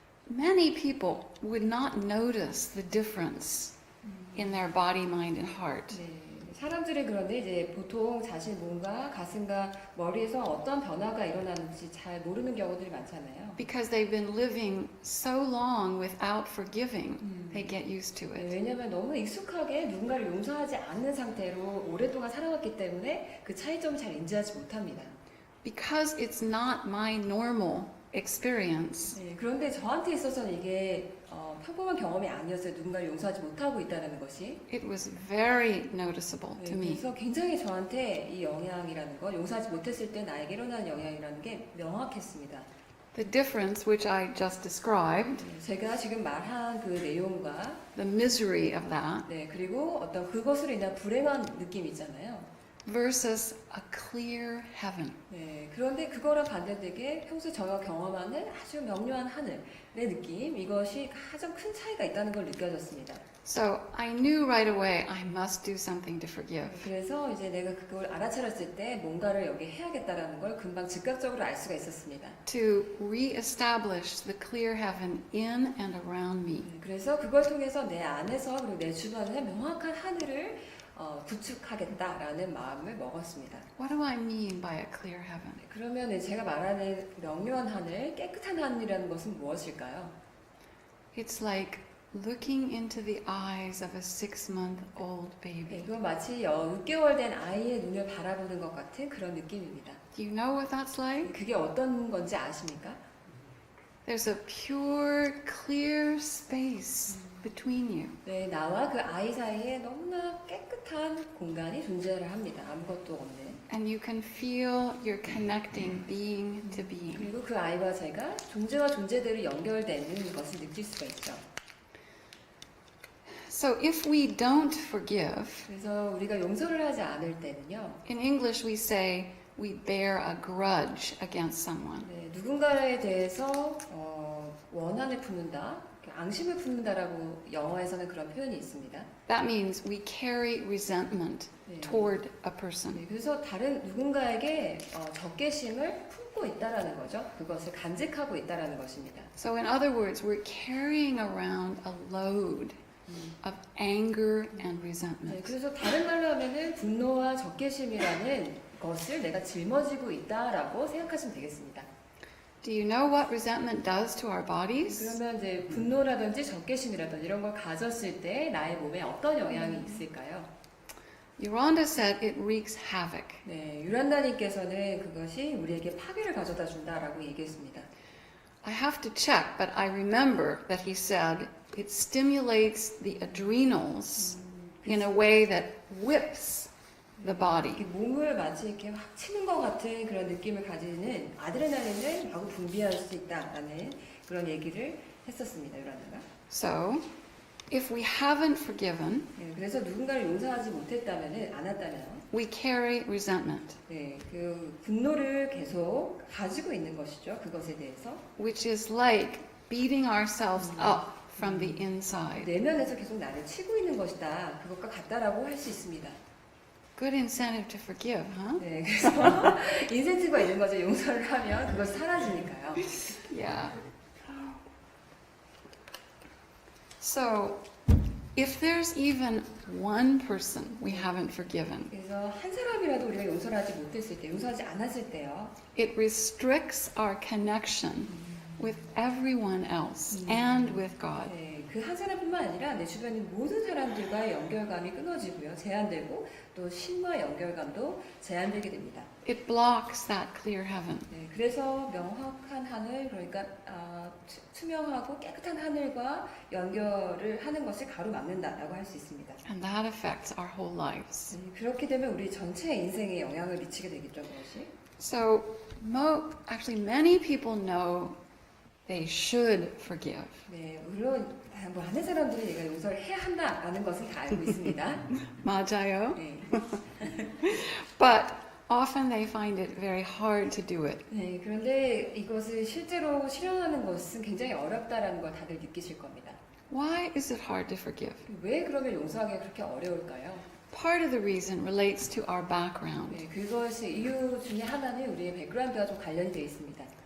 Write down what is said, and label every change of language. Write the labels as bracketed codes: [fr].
[en] Many people would not notice the difference in their body, mind, and heart. [ko] 네, 사람들이 그런데 이제 보통 자신 몸과 가슴과 머리에서 어떤 변화가 일어나는지 잘 모르는 경우들이 많잖아요. [en] Because they've been living so long without forgiving, they get used to [ko] 네, [en] it. [ko] 왜냐하면 너무 익숙하게 누군가를 용서하지 않는 상태로 오랫동안 살아왔기 때문에 그 차이점을 잘 인지하지 못합니다. [en] Because it's not my normal experience, [ko] 네, 그런데 저한테 있어서는 이게 평범한 경험이 아니었어요. 누군가를 용서하지 못하고 있다는 것이. [en] it was very noticeable [ko] 네, [en] to me. [ko] 그래서 굉장히 저한테 이 영향이라는 것, 용서하지 못했을 때 나에게 일어나는 영향이라는 게 명확했습니다. [en] The difference which I just described, [ko] 네, 제가 지금 말한 그 내용과 [en] the misery of that, [ko] 네, 그리고 어떤 그것으로 인한 불행한 느낌 있잖아요. [en] versus a clear heaven. [ko] 네, 그런데 그거랑 반대되게 평소에 저가 경험하는 아주 명료한 하늘의 느낌, 이것이 가장 큰 차이가 있다는 걸 느껴졌습니다. [en] So I knew right away I must do something to forgive. [ko] 그래서 이제 내가 그걸 알아차렸을 때 뭔가를 여기 해야겠다라는 걸 금방 즉각적으로 알 수가 있었습니다. [en] To re-establish the clear heaven in and around me. [ko] 그래서 그걸 통해서 내 안에서 그리고 내 주변에 명확한 하늘을 구축하겠다라는 마음을 먹었습니다. [en] What do I mean by a clear heaven? [ko] 그러면 제가 말하는 명료한 하늘, 깨끗한 하늘이라는 것은 무엇일까요? [en] It's like looking into the eyes of a 6-month-old baby. [ko] 이건 마치 6개월 된 아이의 눈을 바라보는 것 같은 그런 느낌입니다. [en] Do you know what that's like? [ko] 그게 어떤 건지 아십니까? [en] There's a pure, clear space between you. [ko] 네, 나와 그 아이 사이에 너무나 깨끗한 공간이 존재를 합니다. 아무것도 없는. [en] And you can feel you're connecting being to being. [ko] 그리고 그 아이와 제가 존재와 존재대로 연결되는 것을 느낄 수가 있죠. [en] So if we don't forgive, [ko] 그래서 우리가 용서를 하지 않을 때는요. [en] in English we say we bear a grudge against someone. [ko] 네, 누군가에 대해서 원한을 품는다, 앙심을 품는다라고 영어에서는 그런 표현이 있습니다. [en] That means we carry resentment [ko] 네. [en] toward a person. [ko] 네, 그래서 다른 누군가에게 적개심을 품고 있다라는 거죠. 그것을 간직하고 있다라는 것입니다. [en] So in other words, we're carrying around a load of anger and [ko] 네, [en] resentment. [ko] 그래서 다른 말로 하면은 분노와 적개심이라는 것을 내가 짊어지고 있다라고 생각하시면 되겠습니다. [en] Do you know what resentment does to our bodies? [ko] 그러면 이제 분노라든지 적개심이라든지 이런 걸 가졌을 때 나의 몸에 어떤 영향이 있을까요? [en] Yolanda said it wreaks havoc. [ko] 네, 유란다님께서는 그것이 우리에게 파괴를 가져다 준다라고 얘기했습니다. [en] I have to check, but I remember that he said it stimulates the adrenals in a way that whips the body. [ko] 이렇게 몸을 마치 이렇게 확 치는 것 같은 그런 느낌을 가지는 아드레날린을 마구 분비할 수 있다라는 그런 얘기를 했었습니다, 유란다가. [en] So, if we haven't forgiven, [ko] 네, 그래서 누군가를 용서하지 못했다면은 않았다면, [en] we carry resentment, [ko] 네, 그 분노를 계속 가지고 있는 것이죠, 그것에 대해서. [en] which is like beating ourselves up from the inside. [ko] 내면에서 계속 나를 치고 있는 것이다. 그것과 같다라고 할 수 있습니다. [en] Good incentive to forgive, huh? [ko] 네, 그래서 인센티브가 있는 거죠. 용서를 하면 그것이 사라지니까요. [en] Yeah. So, if there's even one person we haven't forgiven, [ko] 그래서 한 사람이라도 우리가 용서를 하지 못했을 때, 용서하지 않았을 때요. [en] it restricts our connection with everyone else and with God. [ko] 네, 그 한 사람뿐만 아니라 내 주변의 모든 사람들과의 연결감이 끊어지고요. 제한되고 또 신과의 연결감도 제한되게 됩니다. [en] It blocks that clear heaven. [ko] 네, 그래서 명확한 하늘, 그러니까 투명하고 깨끗한 하늘과 연결을 하는 것을 가로막는다라고 할 수 있습니다. [en] And that affects our whole lives. [ko] 네, 그렇게 되면 우리 전체 인생에 영향을 미치게 되겠죠, 그것이. [en] So, actually, many people know they should forgive. [ko] 네, 물론 많은 들이 내가 용서를 해야 한다라는 것을 다 알고 있습니다. 맞아요. 네. [en] But often they find it very hard to do it. [ko] 네, 그런데 이것을 실제로 실현하는 것은 굉장히 어렵다라는 걸 다들 느끼실 겁니다. [en] Why is it hard to forgive? [ko] 왜 그러면 용서하기가 그렇게 어려울까요? [en] Part of the reason relates to our background, [ko] 네, 그것이 이유 중에 하나는 우리의 백그라운드와 좀 관련이 되어 있습니다.